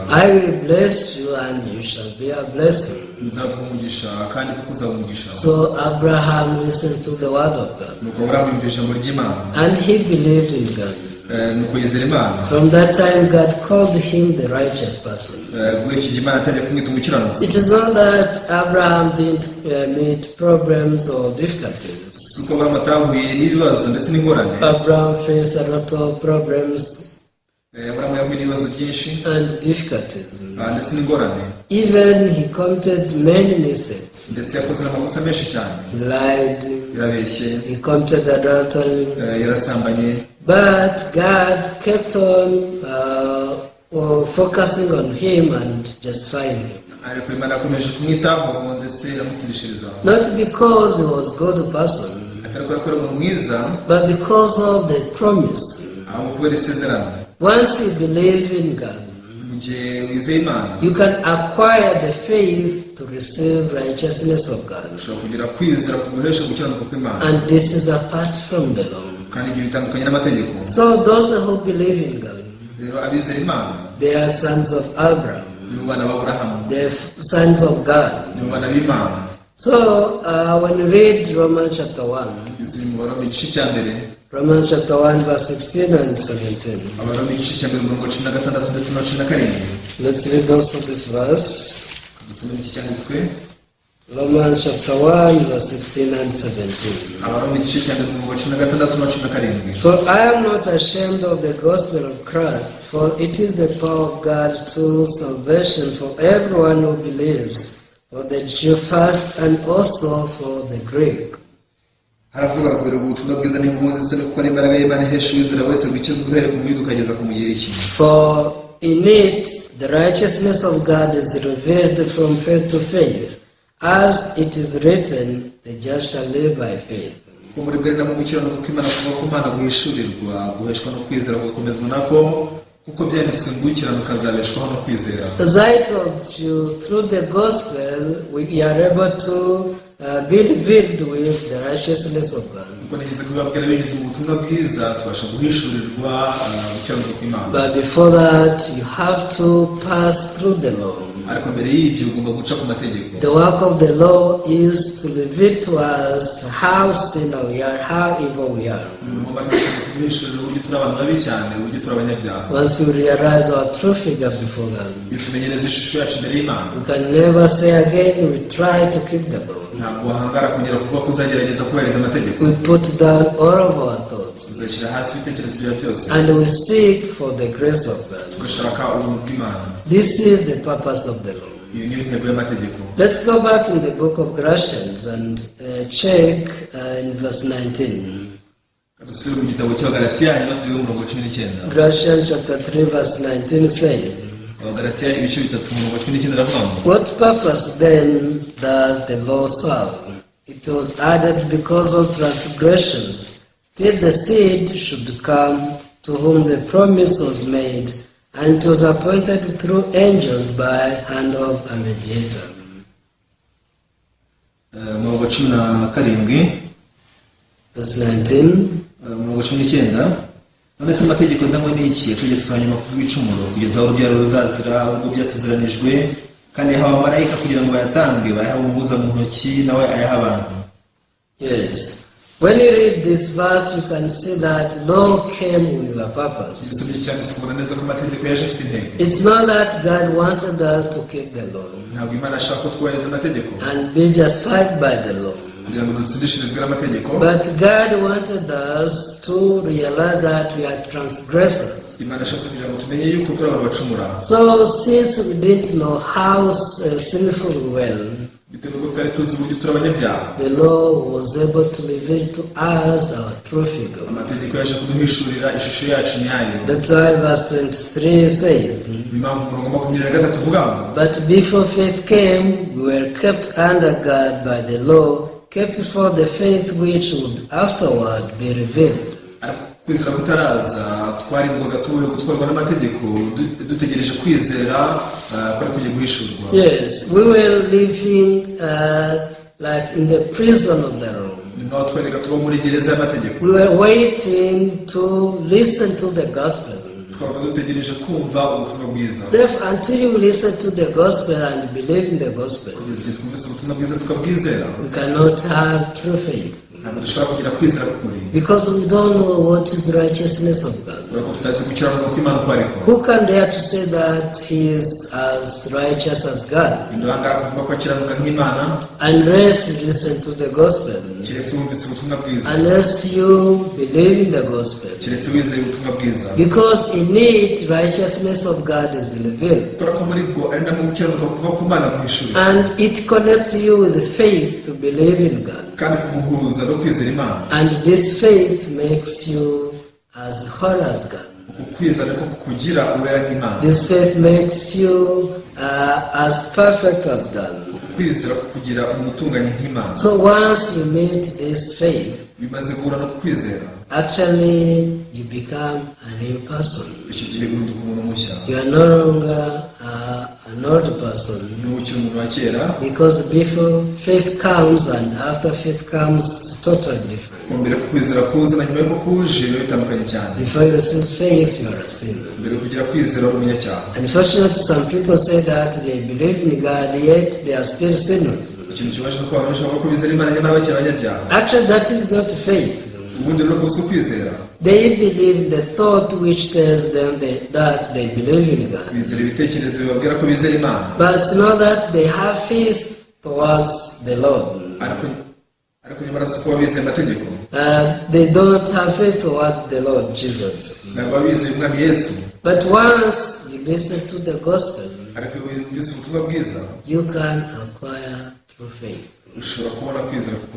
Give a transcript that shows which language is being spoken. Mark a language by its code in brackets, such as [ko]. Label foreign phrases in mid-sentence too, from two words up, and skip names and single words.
[en] I will bless you and you shall be a blessing. [rw] nzaguha umugisha kandi kuko uzaba umugisha. [en] So Abraham listened to the word of God [rw] nuko Aburahamu yumva ijambo ry'Imana. [en] and he believed in God. [rw] nuko yizera Imana. [en] From that time God called him the righteous person. [rw] ubwo iki gihe Imana yatangiye kumwita umukiranutsi. [en] It is not that Abraham didn't meet problems or difficulties. [rw] si uko Aburahamu atahuye n'ibibazo ndetse n'ingorane. [en] Abraham faced a lot of problems [rw] Aburahamu yahuye n'ibibazo byinshi [en] and difficulties. [rw] ndetse n'ingorane. [en] Even he committed many mistakes. [rw] ndetse yakoze n'amakosa menshi cyane. [en] He lied, [rw] yarabeshye. [en] he committed adultery, [rw] yarasambanye. [en] but God kept on focusing on him and justifying him. [rw] ariko Imana yakomeje kumwitaho ndetse iramutsindishiriza. [en] Not because he was a good person, [rw] atari kubera ko ari umuntu mwiza [en] but because of the promise. [rw] ahubwo kubera isezerano. [en] Once you believe in God, [rw] mu gihe wizeye Imana [en] you can acquire the faith to receive righteousness of God. [rw] ushobora kugira kwizera kuguhesha gukiranuka kw'Imana. [en] And this is apart from the law. [rw] kandi ibyo bitandukanye n'amategeko. [en] So those who believe in God, [rw] rero abizera Imana [en] they are sons of Abraham, [rw] nibo bana b'Aburahamu. [en] they are sons of God. [rw] nibo bana b'Imana. [en] So when you read Romans chapter 1, [rw] yuzuye mu Baroma igice cya mbere. [en] Romans chapter 1 verse 16 and 17. [rw] Abaroma igice cya mbere umurongo 16 ndetse na 17. [en] Let's read also this verse. [rw] dusome iki cyanditswe. [en] Romans chapter 1, verse 16 and 17. [rw] abaroma igice cya mbere umurongo wa 16 na 17. [en] For I am not ashamed of the gospel of Christ, for it is the power of God to salvation for everyone who believes, for the Jew first and also for the Greek. [rw] haravuga ngo ubutumwa bwiza ni bumuzi se kuko ari imbaraga y'Imana ihesha uwizera wese gukizwa uhereye ku muyuda ukageza ku mugiriki. [en] For in it the righteousness of God is revealed from faith to faith, as it is written, the just shall live by faith. [rw] kuko muri bwe mu gukiranuka kw'Imana kuva ku Mana guhishurirwa guheshwa no kwizera gukomezwa nako kuko byanditswe ngo ukiranuka azabeshwaho no kwizera. [en] As I told you, through the gospel we are able to be revealed with the righteousness of God. [rw] kuko nigeze kubabwira binyuze mu butumwa bwiza tubasha guhishurirwa gukiranuka kw'Imana. [en] But before that, you have to pass through the law. [rw] ariko mbere y'ibyo ugomba guca ku mategeko. [en] The work of the law is to reveal to us how sinner we are, how evil we are. [rw] mu mategeko kuduhishurira uburyo turi abantu babi cyane uburyo turi abanyabyaha. [en] Once we realize our true figure before God, [rw] bitumenyereza ishusho yacu imbere y'Imana. [en] we can never say again we try to keep the law. [rw] ntabwo wahangara kongera kuvuga ko uzagerageza kubahiriza amategeko. [en] We put down all of our thoughts [rw] uzashyira hasi ibitekerezo byawe byose [en] and we seek for the grace of God. [rw] tugashaka ubuntu bw'Imana. [en] This is the purpose of the law. [rw] iyo niyo ntego y'amategeko. [en] Let's go back in the book of Galatians and check in verse 19. [rw] dusubire mu gitabo cy'Abagalatiya hanyuma turi mu murongo wa 19. [en] Galatians chapter 3 verse 19 says, [rw] Abagalatiya ibice 3 umurongo wa 19 aravuga ngo [en] what purpose then does the law serve? It was added because of transgressions, till the seed should come to whom the promise was made, and it was appointed through angels by hand of a mediator. [rw] umurongo wa 17 [en] Verse 19. [rw] umurongo wa 19 none se amategeko azanywe n'iki yategetswe hanyuma kubw'ibicumuro kugeza aho urubyaro ruzazira ubwo byasezeranijwe kandi yahawe abamarayika kugira ngo bayatange bayahawe umuhuza mu ntoki nawe ayaha abantu. [en] Yes. When you read this verse, you can see that law came with a purpose. [rw] dusomye cyane sikubona neza ko amategeko yaje afite intego. [en] It's not that God wanted us to keep the law [rw] ntabwo Imana ashaka ko twubahiriza amategeko [en] and be justified by the law. [rw] kugira ngo dutsindishirizwe n'amategeko. [en] But God wanted us to realize that we are transgressors. [rw] Imana ashatse kugira ngo tumenye yuko turi abantu bacumura. [en] So since we didn't know how sinful we were, [rw] bitewe n'uko tutari tuzi uburyo turi abanyabyaha, [en] the law was able to reveal to us our true figure. [rw] amategeko yaje kuduhishurira ishusho yacu nyayo. [en] That's why verse 23 says, [rw] impamvu umurongo 23 uvuga ngo [en] but before faith came, we were kept under God by the law, kept for the faith which would afterward be revealed. [rw] ariko kwizera kutaraza twarindwaga tuwe gutwarwa n'amategeko dutegereje kwizera ko ari kugiye guhishurwa. [en] Yes, we were living like in the prison of the law. [rw] naho twereka tuba muri gereza y'amategeko. [en] We were waiting to listen to the gospel. [rw] twabaga dutegereje kumva ubutumwa bwiza. [en] Therefore, until you listen to the gospel and believe in the gospel, [rw] kugeza igihe twumvise ubutumwa bwiza tukabwizera [en] we cannot have true faith. [rw] ntabwo dushobora kugira kwizera k'ukuri. [en] Because we don't know what is the righteousness of God. [rw] kubera ko tutazi gukiranuka kw'Imana uko ariko. [en] Who can dare to say that he is as righteous as God? [rw] ntiduhangara kuvuga ko akiranuka nk'Imana [en] Unless you listen to the gospel. [rw] keretse wumvise ubutumwa bwiza. [en] Unless you believe in the gospel. [rw] keretse wizeye ubutumwa bwiza. [en] Because in it, righteousness of God is revealed. [rw] kubera ko muri bwo ari namo gukiranuka kuva ku Mana guhishura. [en] And it connects you with faith to believe in God. [rw] kandi kumuhuza no kwizera Imana. [en] And this faith makes you as whole as God. [rw] ukwizera ko kugira uwera nk'Imana. [en] This faith makes you as perfect as God. [rw] kwizera ko kugira umutunganye nk'Imana. [en] So once you meet this faith, [rw] bimaze guhura no kwizera, [en] actually you become a new person. [rw] icyo gihe uhinduka umuntu mushya. [en] You are no longer an old person. [rw] ntukiri umuntu wa kera. [en] Because before faith comes and after faith comes, it's totally different. [rw] mbere ko kwizera kuza na nyuma y'uko kuje biba bitandukanye cyane. [en] Before you receive faith, you are a sinner. [rw] mbere yo kugira kwizera uri umunyacyaha. [en] Unfortunately, some people say that they believe in God, yet they are still sinners. [rw] ikintu kibaje nuko abantu bashobora ko bizera Imana nyamara bakiri abanyabyaha. [en] Actually, that is not faith. [rw] ubundi rero ko si ukwizera. [en] They believe the thought which tells them that they believe in God. [rw] bizera ibitekerezo bibabwira ko bizera Imana. [en] But it's not that they have faith towards the Lord. [rw] ariko nyamara si uko bizeye amategeko, [en] They don't have faith towards the Lord Jesus. [rw] ntabwo bizeye umwami Yesu. [en] But once you listen to the gospel, [rw] ariko iyo wumvise ubutumwa bwiza [en] you can acquire true faith. [rw] ushobora kubona kwizera k'ukuri.